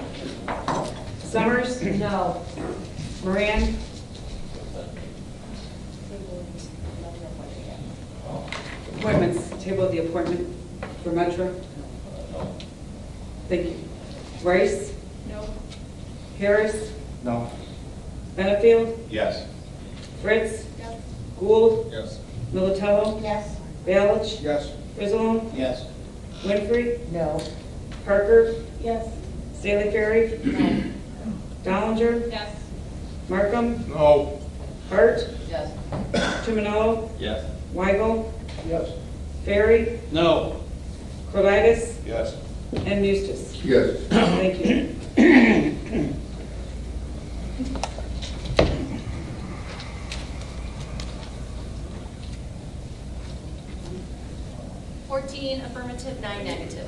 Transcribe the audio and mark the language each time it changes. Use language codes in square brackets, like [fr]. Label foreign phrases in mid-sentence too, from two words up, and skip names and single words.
[en] Summers? No. Moran? Appointments, table the appointment for Metro. Thank you. Rice? No. Harris? No. Benefield? Yes. Fritz? Yes. Gould? Yes. Militello? Yes. Balich? Yes. Griswold? Yes. Winfrey? No. Parker, Yes. Staley Ferry, Dollinger, Yes. Markham, No. Hart, Yes. Tomanello, Yes. Weigel, Yes. Ferry, No. Colitis, Yes. and Eustace. Yes. Thank you. 14 affirmative, 9 negative.